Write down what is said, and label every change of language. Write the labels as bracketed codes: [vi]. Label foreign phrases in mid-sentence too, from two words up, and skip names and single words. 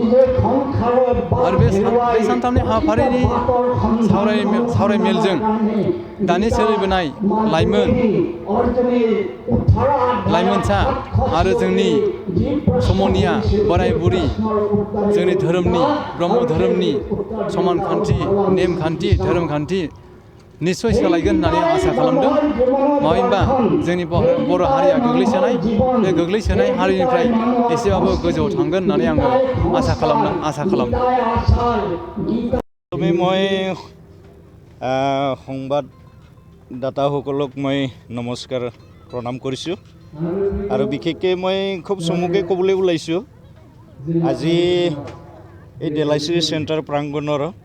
[brx] आरो बे सानथामनि हाबाफारिनि सावरायमेलजों दानि सोलिबोनाय लाइमोनसा आरो जोंनि समनिया बोराय बुरि जोंनि धोरोमनि ब्रह्म धोरोमनि समानखान्थि नेमखान्थि धोरोमखान्थि निस्सय सोलायगोन होननानै आं आसा खालामदों। मानो होनबा जोंनि बर' हारिया गोग्लैसोनाय बे गोग्लैसोनाय हारिनिफ्राय एसेबाबो गोजौआव थांगोन होननानै आङो आसा खालामदों। [as] মই সংবাদদাতাসকলক মই নমস্কাৰ প্ৰণাম কৰিছোঁ আৰু বিশেষকৈ মই খুব চমুকৈ ক'বলৈ ওলাইছোঁ আজি এই দেলাইশ্ৰী চেণ্টাৰ প্ৰাংগণৰ